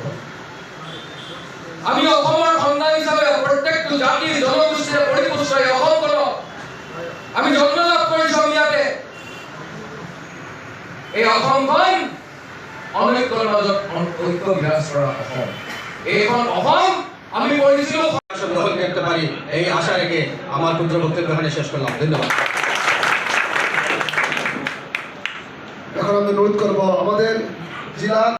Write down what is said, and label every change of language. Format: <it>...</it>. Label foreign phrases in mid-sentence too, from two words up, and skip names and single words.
<as>আমি অসমৰ সন্তান হিচাপে প্ৰত্যেকটো জাতি জনগোষ্ঠীৰে পৰিপুষ্ট এই অসমখনক আমি জন্ম লাভ কৰিছো। ইয়াতে এই অসমখন অনৈক্যৰ মাজত ঐক্য বিৰাজ কৰা অসম। এইখন অসম আমি পঢ়িছিলো।</as> <bn>গ্রহণ করতে পারি এই আশা রেখে আমার ক্ষুদ্র বক্তব্য এখানে শেষ করলাম। ধন্যবাদ। এখন আমি অনুরোধ করবো আমাদের জেলা</bn>